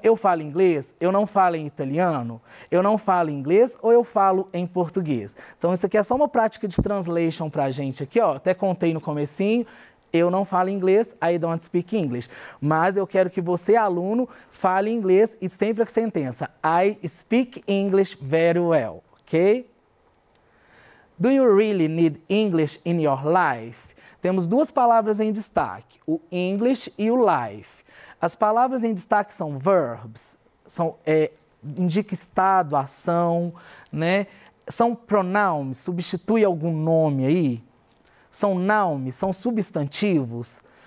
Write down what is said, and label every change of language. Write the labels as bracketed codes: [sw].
[pt] Eu falo inglês, eu não falo em italiano, eu não falo inglês ou eu falo em português. Então, isso aqui é só uma prática de translation pra gente aqui, ó. Até contei no comecinho, eu não falo inglês, [en] I don't speak English. [pt] Mas eu quero que você, aluno, fale inglês e sempre a sentença [en] I speak English very well, [pt] ok? [en] Do you really need English in your life? [pt] Temos duas palavras em destaque, o English e o life. As palavras em destaque são verbs, indica estado, ação, né? São pronouns, substitui algum nome aí? São nouns, são substantivos?